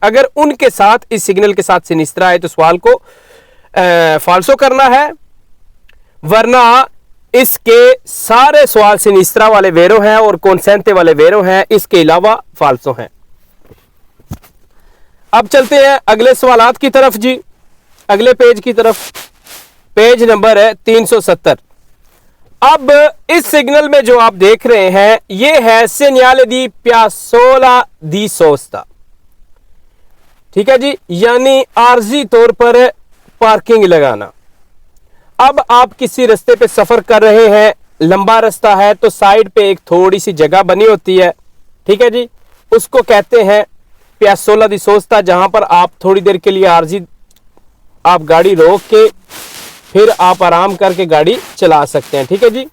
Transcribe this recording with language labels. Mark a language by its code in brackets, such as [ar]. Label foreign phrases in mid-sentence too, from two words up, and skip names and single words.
[hi] अगर उनके साथ, इस सिग्नल के साथ सिनिस्त्रा है तो सवाल को फाल्सो करना है, वरना इसके सारे सवाल सिनिस्त्रा वाले वेरो हैं और कॉन्सेंटे वाले वेरो हैं, इसके अलावा फाल्सो हैं। अब चलते हैं अगले सवालात की तरफ जी, अगले पेज की तरफ। पेज नंबर है 370। अब इस सिग्नल में जो आप देख रहे हैं ये है [it] segnale di piazzola di sosta, [hi] ठीक है जी, यानी आर्जी तौर पर पार्किंग लगाना। अब आप किसी रास्ते पे सफर कर रहे हैं, लंबा रास्ता है, तो साइड पे एक थोड़ी सी जगह बनी होती है, ठीक है जी, उसको कहते हैं [it] piazzola di sosta, [hi] जहां पर आप थोड़ी देर के लिए आर्जी आप गाड़ी रोक के फिर आप आराम करके गाड़ी चला सकते हैं, ठीक है जी।